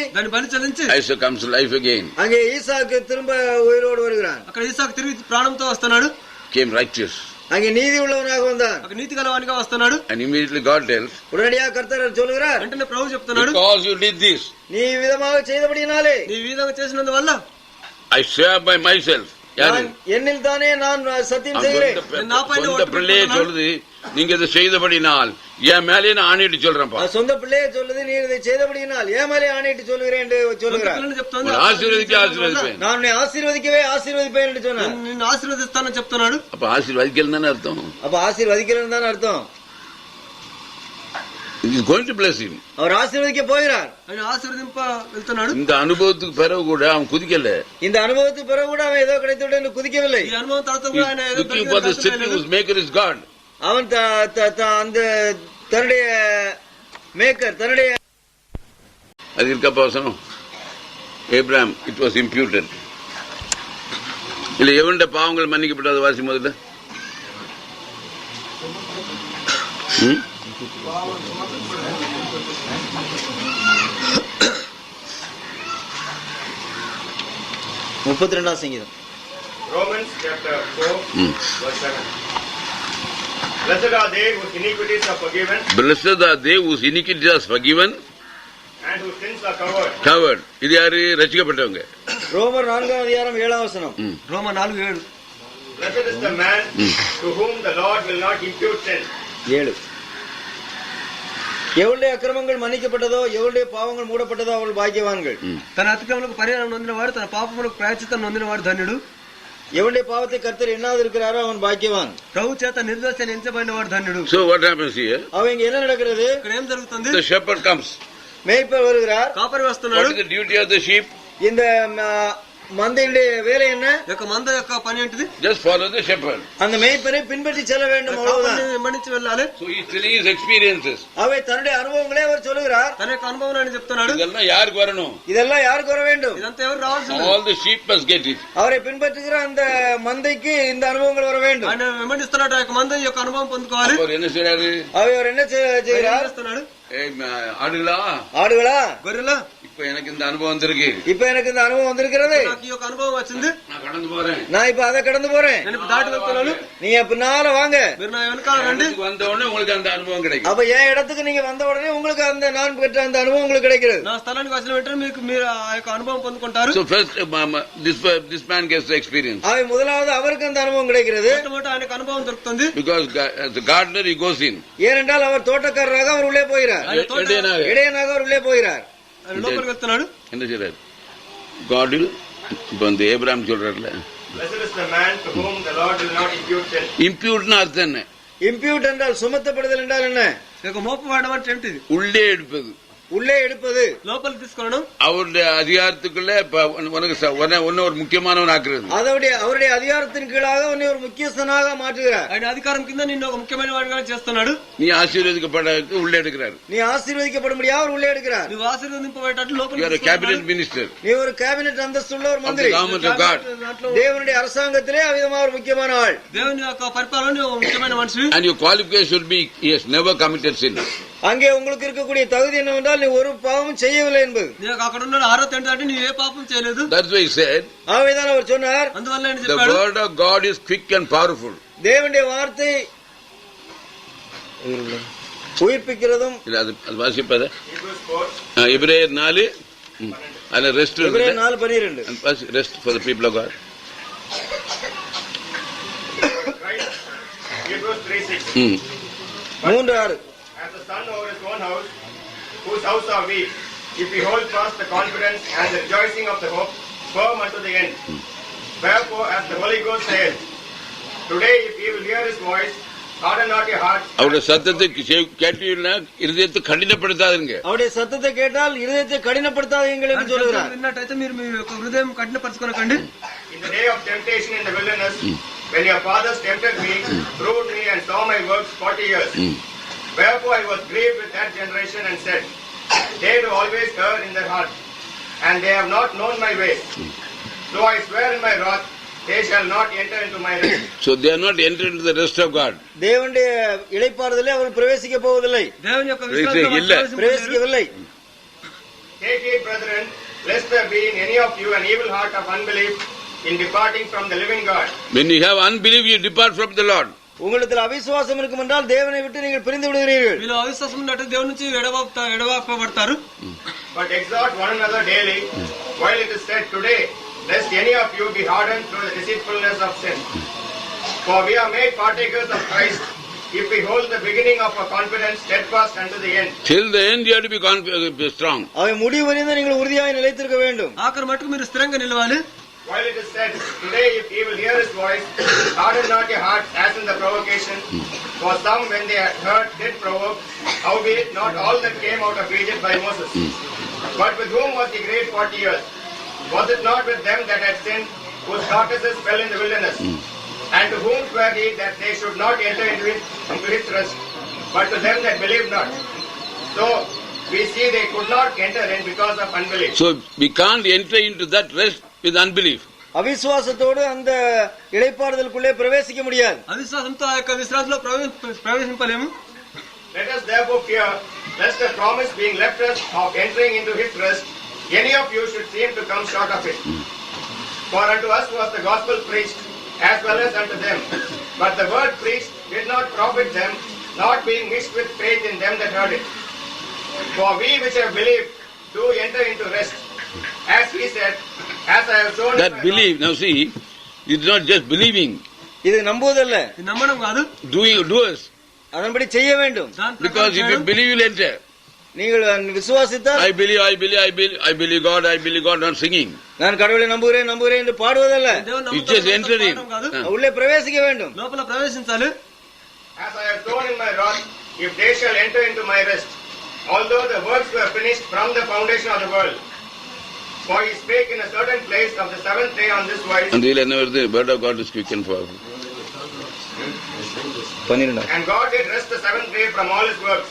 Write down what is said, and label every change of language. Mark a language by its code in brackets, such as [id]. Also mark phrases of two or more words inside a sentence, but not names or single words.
[te] దాన్ని బలి చెల్లించి [en] Isaac comes to life again. [ta] அங்கே ஈசாக்கு திரும்ப உயிரோடு வருகிறான். [te] అక్కడ ఈసాకు తిరిగి ప్రాణంతో వస్తున్నాడు. [en] Came righteous. [ta] அங்கே நீதி உள்ளவனாக வந்தான். [te] అక్కడ నీతి గలవానిగా వస్తున్నాడు. [en] And immediately God tells, [ta] உடனடியாக கர்த்தர் சொல்லுகிறார், [te] వెంటనే ప్రభు చెప్తున్నాడు, [en] because you did this, [ta] நீ விதமாக செய்தபடியினாலே, [te] నీ విధంగా చేసినందువల్ల [en] I swear by myself. [ta] என்னில் தானே நான் சத்தியம் செய்கிறேன். சொந்த பிள்ளையே சொல்லுது, நீங்க இதை செய்தபடினால் என் மேலே நான் ஆணையிட்டு சொல்றேன்ப்பா. சொந்த பிள்ளையே சொல்லுது, நீ இதை செய்தபடினால் என் மேலே ஆணையிட்டு சொல்லுகிறேன் என்று சொல்லுகிறார். ஆசீர்வதிப்பேன், நான் உன்னை ஆசீர்வதிக்கவே ஆசீர்வதிப்பேன் என்று சொன்னார். [te] నిన్ను ఆశీర్వదిస్తానని చెప్తున్నాడు. [ta] அப்ப ஆசீர்வதிக்கலன்னு தானே அர்த்தம். அப்ப ஆசீர்வதிக்கலன்னு தானே அர்த்தம். [en] He is going to bless him. [ta] அவர் ஆசீர்வதிக்க போகிறார். [te] ఆయన ఆశీర్వదింప వెళ్తున్నాడు. [ta] இந்த அனுபவத்துக்கு பிறகு கூட அவன் குதிக்கல. இந்த அனுபவத்துக்கு பிறகு கூட அவன் ஏதோ கிடைத்துவிட்டு என்று குதிக்கவில்லை. [te] ఈ అనుభవం తర్వాత కూడా ఆయన ఏదో [en] looking for the city whose maker is God. [ta] அவன் அந்த தன்னுடைய மேக்கர் தன்னுடைய அது இருக்கப்பா வசனம். [en] Abraham, it was imputed. [ta] இல்ல எவனுடைய பாவங்கள் மன்னிக்கப்பட்டது வாசி முதல்ல. சங்கீதம் [en] Romans chapter 4 verse 7. Blessed are they whose iniquities are forgiven. Blessed are they whose iniquities are forgiven. And whose sins are covered. Covered. [ta] இது யாரு? ரட்சிக்கப்பட்டவங்க. ரோமர் 4ஆம் அதிகாரம் 7ஆம் வசனம். ரோமர் 4:7. [en] Blessed is the man to whom the Lord will not impute sin. 7. [ta] எவளுடைய அக்கிரமங்கள் மன்னிக்கப்பட்டதோ எவளுடைய பாவங்கள் மூடப்பட்டதோ அவள் பாக்கியவான்கள். [te] తన అతిక్రమములకు పరిహారం నొందినవాడు, తన పాపములకు ప్రాయశ్చిత్తం నొందినవాడు ధన్యుడు. [ta] எவளுடைய பாவத்தை கர்த்தர் எண்ணாது இருக்கிறாரோ அவன் பாக்கியவான். [te] ప్రభు చేత నిర్దోషిని ఎంచబడినవాడు ధన్యుడు. [en] So what happens here? [ta] அவங்க என்ன நடக்கிறது? [te] ఇక్కడ ఏం జరుగుతుంది? [en] The shepherd comes. [ta] மேய்ப்பர் வருகிறார். [te] కాపరి వస్తున్నాడు. [en] What is the duty of the sheep? [ta] இந்த மந்தையுடைய வேலை என்ன? [te] యొక్క మంద యొక్క పని ఏంటిది? [en] Just follow the shepherd. [ta] அந்த மேய்ப்பரை பின்பற்றி செல்ல வேண்டும், அவ்வளவுதான். [te] వెంబడించి వెళ్ళాలి. [en] So he is telling his experiences. [ta] அவை தன்னுடைய அனுபவங்களே அவர் சொல்லுகிறார். [te] తన యొక్క అనుభవాన్ని చెప్తున్నాడు. [ta] இதெல்லாம் யாருக்கு வரணும்? இதெல்லாம் யாருக்கு வர வேண்டும்? [te] ఇదంతా ఎవరు రావాల్సింది? [en] All the sheep must get it. [ta] அவரை பின்பற்றுகிற அந்த மந்தைக்கு இந்த அனுபவங்கள் வர வேண்டும். [te] ఆయన వెంబడిస్తున్నాడు, ఆ యొక్క మంద యొక్క అనుభవం పొందుకోవాలి. [ta] அவர் என்ன செய்றாரு? அவர் என்ன செய்கிறார்? ஆடுகளா [te] గొర్రెలా, [ta] இப்ப எனக்கு இந்த அனுபவம் வந்திருக்கு. இப்ப எனக்கு இந்த அனுபவம் வந்திருக்கிறது. [te] నాకు ఈ యొక్క అనుభవం వచ్చింది. [ta] நான் கடந்து போறேன். நான் இப்ப அதை கடந்து போறேன். నేను దాటి వెళ్తున్నాను. நீங்க பின்னால வாங்க. [te] మీరు నా వెనకాల రండి. [ta] வந்த உடனே உங்களுக்கு அந்த அனுபவம் கிடைக்கும். அப்ப என் இடத்துக்கு நீங்க வந்த உடனே உங்களுக்கு அந்த நான் பெற்ற அந்த அனுபவம் உங்களுக்கு கிடைக்கிறது. [te] నా స్థలానికి వచ్చిన వెంటనే మీరు ఆ యొక్క అనుభవం పొందుకుంటారు. [en] So first this man gets the experience. [ta] அவை முதலாவது அவருக்கு அந்த அனுபவம் கிடைக்கிறது. [te] మొట్టమొదట ఆయనకు అనుభవం దొరుకుతుంది. [en] Because as the gardener he goes in. [ta] ஏனென்றால் அவர் தோட்டக்காரராக அவர் உள்ளே போகிறார். இடையனாக அவர் உள்ளே போகிறார். [te] లోపలికి వెళ్తున్నాడు. [ta] என்ன சொல்றாரு? [en] God will [ta] இப்ப இந்த ஏப்ராம் சொல்றாருல, [en] Blessed is the man to whom the Lord will not impute sin. [ta] இம்பியூட்னா அர்த்தம் என்ன? இம்பியூட் என்றால் சுமத்தப்படுதல் என்றால் என்ன? [te] ఇక మోపవాడడం అంటే ఏంటిది? [ta] உள்ளே எடுப்பது, உள்ளே எடுப்பது, [te] లోపలికి తీసుకోవడం. [ta] அவருடைய அதிகாரத்துக்குள்ள உன்ன ஒரு முக்கியமானவன் ஆக்குறது. அவருடைய அதிகாரத்தின் கீழாக உன்னை ஒரு முக்கியஸ்தனாக மாற்றுகிறார். [te] ఆయన అధికారం కింద నిన్ను ఒక ముఖ్యమైన వాడిగా చేస్తున్నాడు. [ta] நீ ஆசீர்வதிக்கப்பட உள்ளே எடுக்கிறார். நீ ஆசீர்வதிக்கப்படும்படியா அவர் உள்ளே எடுக்கிறார். [te] నువ్వు ఆశీర్వదింపబడేటట్లు లోపలికి [en] You are a cabinet minister. [ta] நீ ஒரு கேபினெட் அந்தஸ்துள்ள ஒரு மந்திரி. [en] Government of God. [ta] தேவனுடைய அரசாங்கத்திலே அவிதமாக ஒரு முக்கியமான ஆள். [te] దేవుని యొక్క పరిపాలన ఒక ముఖ్యమైన మనిషి. [en] And your qualification should be he has never committed sin. [ta] அங்கே உங்களுக்கு இருக்கக்கூடிய தகுதி என்னவென்றால் நீ ஒரு பாவமும் செய்யவில்லை என்பது. [te] నీకు అక్కడ ఉన్న అర్హత ఏంటంటే నీవు ఏ పాపం చేయలేదు. [en] That's why he said. [ta] ஆகவேதான் அவர் சொன்னார். [te] అందువల్ల ఆయన [en] The [te] చెప్పాడు, [en] word of God is quick and powerful. [ta] தேவனுடைய வார்த்தை உயிர்ப்பிக்கிறதும். இல்ல அது வாசிப்பத [en] Hebrews 4. [ta] எபிரேயர் 4 அதுல ரெஸ்ட் இருக்கு. எபிரேயர் 4:12. [en] And rest for the people of God. Right? Hebrews 3:6. 3:6. As the son over his own house, whose house are we, if we hold fast the confidence and the rejoicing of the hope firm unto the end? Wherefore, as the Holy Ghost says, today if you will hear his voice, harden not your hearts. [ta] அவருடைய சத்தத்தை கேட்டீங்கன்னா இருதயத்தை கடினப்படுத்தாதுங்க. அவருடைய சத்தத்தை கேட்டால் இருதயத்தை கடினப்படுத்தாதீங்கள் என்று சொல்கிறார். [te] విన్నట్టయితే మీరు మీ హృదయం కఠినపరచుకోకండి. [en] In the day of temptation in the wilderness, when your fathers tempted me, proved me and saw my works 40 years. Wherefore I was grieved with that generation and said, they do always err in their heart, and they have not known my ways. So I swear in my wrath, they shall not enter into my rest. So they are not entered into the rest of God. [ta] தேவனுடைய இளைப்பாறுதலை அவர்கள் பிரவேசிக்க போவதில்லை. [te] దేవుని యొక్క విశ్వాసంలో [ta] பிரவேசிக்கவில்லை. [en] Take heed, brethren, lest there be in any of you an evil heart of unbelief in departing from the living God. When you have unbelief, you depart from the Lord. [ta] உங்களிடத்தில் அவிசுவாசம் இருக்கும் என்றால் தேவனை விட்டு நீங்கள் பிரிந்து விடுகிறீர்கள். [te] మీలో అవిశ్వాసం ఉన్నట్టు దేవుని నుంచి ఎడబాపబడతారు. [en] But exhort one another daily, while it is said today, lest any of you be hardened through the deceitfulness of sin. For we are made partakers of Christ, if we hold the beginning of our confidence steadfast unto the end. Till the end you have to be strong. [ta] அவை முடிவு வரையும் நீங்கள் உறுதியாக நிலைத்திருக்க வேண்டும். [te] ఆఖరి మట్టుకు మీరు స్థిరంగా నిలవాలి. [en] While it is said, today if ye will hear his voice, harden not your hearts as in the provocation. For some when they had heard did provoke, howbeit not all that came out of Egypt by Moses. But with whom was he great 40 years? Was it not with them that had sinned, whose carcasses fell in the wilderness? And to whom swear he that they should not enter into his rest, but to them that believed not? So we see they could not enter in because of unbelief. So we can't enter into that rest with unbelief. [ta] அவிசுவாசத்தோடு அந்த இளைப்பாறுதலுக்குள்ளே பிரவேசிக்க முடியாது. [te] అవిశ్వాసంతో ఆ యొక్క విశ్రాంతిలో ప్రవేశింపలేము. [en] Let us therefore fear, lest the promise being left us of entering into his rest, any of you should seem to come short of it. For unto us was the gospel preached, as well as unto them. But the word preached did not profit them, not being mixed with faith in them that heard it. For we which have believed do enter into rest. As he said, as I have shown that believe, now see, it's not just believing. [ta] இது நம்புவதல்ல. இது நம்பணும் காது. [en] Doers. [ta] அதன்படி செய்ய வேண்டும். [en] Because if you believe, you will enter. [ta] நீங்கள் விசுவாசித்தால் [en] I believe God, not singing. [ta] நான் கடவுளை நம்புகிறேன் என்று பாடுவதல்ல. [en] You just enter in. [ta] உள்ளே பிரவேசிக்க வேண்டும். [te] లోపల ప్రవేశించాలి. [en] As I have shown in my wrath, if they shall enter into my rest, although the works were finished from the foundation of the world. For he spake in a certain place of the seventh day on this wise. And the word of God is quick and powerful. And God did rest the seventh day from all his works.